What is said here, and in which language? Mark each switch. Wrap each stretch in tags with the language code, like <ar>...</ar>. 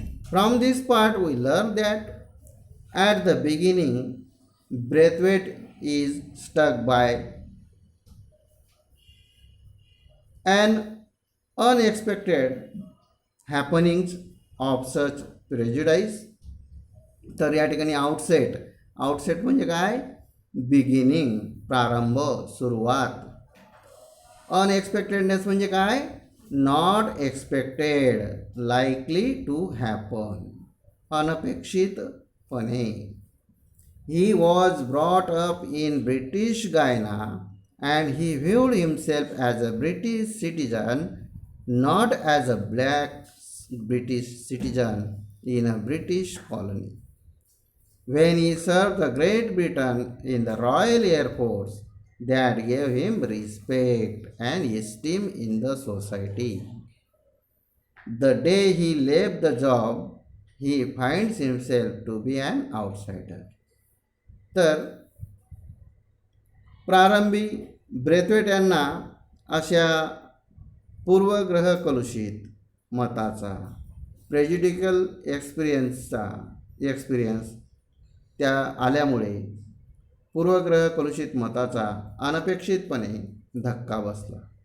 <en>From this part, we learn that at the beginning, Braithwaite is struck by an unexpected happenings of such prejudice.</en> <mr>तर या ठिकाणी</mr> <en>outset</en> <mr>outset म्हणजे काय? Beginning, प्रारंभ, सुरुवात. अनएक्सपेक्टेडनेस म्हणजे काय?</mr> <en>Not expected, likely to happen, अनपेक्षितपणे. He was brought up in British Guyana and he viewed himself as a British citizen, not as a black British citizen in a British colony. When he served the Great Britain in the Royal Air Force, that gave him respect and esteem in the society. The day he left the job, he finds himself to be an outsider.</en> <mr>तर प्रारंभी Brathwaite यांना अशा पूर्वग्रह कलुषित मताचा, प्रेजुडिकल experience त्या आल्यामुळे पूर्वग्रह कलुषित मताचा अनपेक्षितपणे धक्का बसला.</mr>